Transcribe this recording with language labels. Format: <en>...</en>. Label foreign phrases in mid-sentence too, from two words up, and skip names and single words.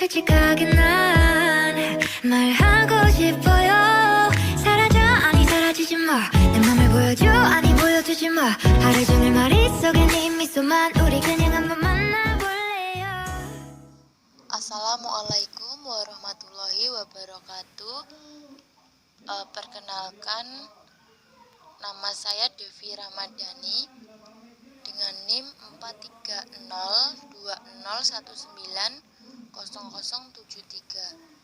<ko>솔직하게 난 말하고 싶어요. 사라져 아니 사라지지 마. 내 맘을 보여줘 아니 보여주지 마. 하루 종일 머릿 속에 네 미소만. 우리 그냥 한번 만나볼래요.</ko> <ar>السلام عليكم ورحمة الله وبركاته.</ar> <id>Perkenalkan, nama saya Devi Ramadhani dengan NIM 43020190073.</id>